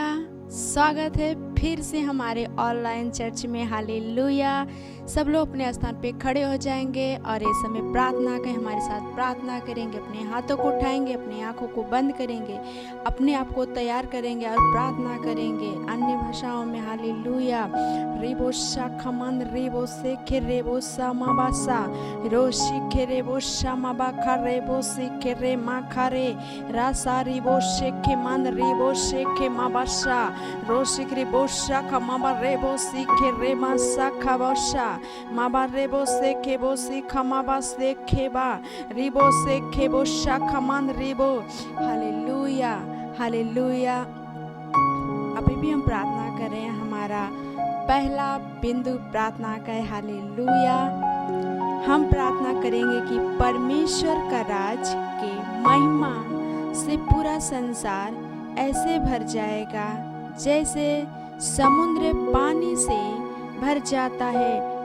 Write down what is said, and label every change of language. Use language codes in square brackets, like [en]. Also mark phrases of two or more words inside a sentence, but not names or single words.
[hi] स्वागत है फिर से हमारे ऑनलाइन चर्च में। हालेलुया। सब लोग अपने स्थान पे खड़े हो जाएंगे और इस समय प्रार्थना के हमारे साथ प्रार्थना करेंगे। अपने हाथों को उठाएंगे, अपनी आंखों को बंद करेंगे, अपने आप को तैयार करेंगे और प्रार्थना करेंगे अन्य भाषाओं में। हालेलुया। रेबो शाखमन रेबो सेखे रेबो समाबासा रोशी के रेबो शामाबाखा रेबो सेखे रे माखारे रासा रेबो शेखे मन रेबो शेखे माबाशा रोशिक रेबो शाखा माबा रेबो सीखे रे मासा खाबाशा माबा रेबो सेखे बो सीखा माबा सेखे बा रेबो सेखे बो शाखा मन रेबो। हालेलुया। हालेलुया। अभी भी हम प्रार्थना कर रहे हैं। हमारा पहला बिंदु प्रार्थना का है। हालेलुया। हम प्रार्थना करेंगे कि परमेश्वर का राज के महिमा से पूरा संसार ऐसे भर जाएगा जैसे समुद्र पानी से भर जाता है।